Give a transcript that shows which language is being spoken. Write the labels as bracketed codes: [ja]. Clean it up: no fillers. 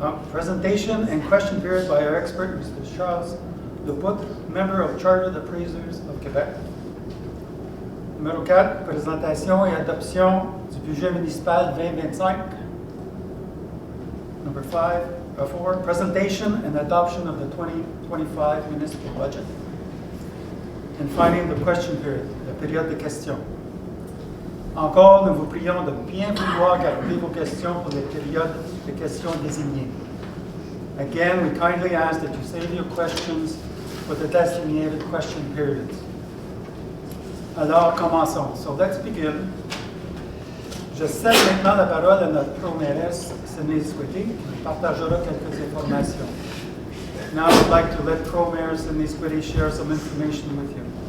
[en] Presentation and question period by our expert, Mr. Charles Lepoutre, member of Chartered Appraisers of Québec. [fr] Numéro 4, présentation et adoption du budget municipal 2025. [en] Number 4, presentation and adoption of the 2025 municipal budget. And finally, the question period, [fr] la période de questions. Encore, nous vous prions de bien vouloir garder vos questions pour les périodes de questions désignées. [en] Again, we kindly ask that you save your questions for the designated question periods. [fr] Alors, commençons. [en] So let's begin. [fr] Je cède maintenant la parole à notre pro-mairesse, Sydney Squitty, qui nous partagera quelques informations. [en] Now I'd like to let Pro-Mayor Sydney Squitty share some information with you.